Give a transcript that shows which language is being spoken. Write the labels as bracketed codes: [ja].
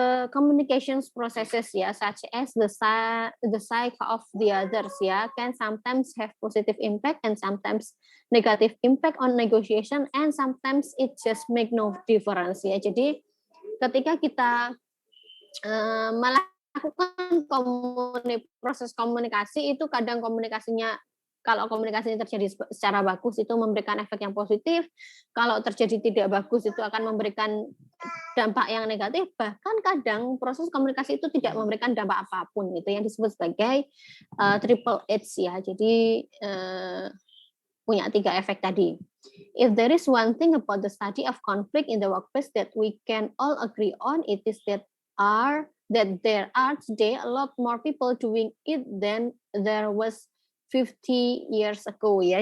[en] Communications processes ya, such as the psyche of the others ya, can sometimes have positive impact and sometimes negative impact on negotiation, and sometimes it just make no difference ya. [id] Jadi ketika kita melakukan proses komunikasi itu kadang kalau komunikasinya terjadi secara bagus itu memberikan efek yang positif, kalau terjadi tidak bagus itu akan memberikan dampak yang negatif, bahkan kadang proses komunikasi itu tidak memberikan dampak apapun, itu yang disebut sebagai triple edge ya. Jadi punya 3 efek tadi. [en] If there is one thing about the study of conflict in the workplace that we can all agree on, it is that there are today a lot more people doing it than there was 50 years ago ya.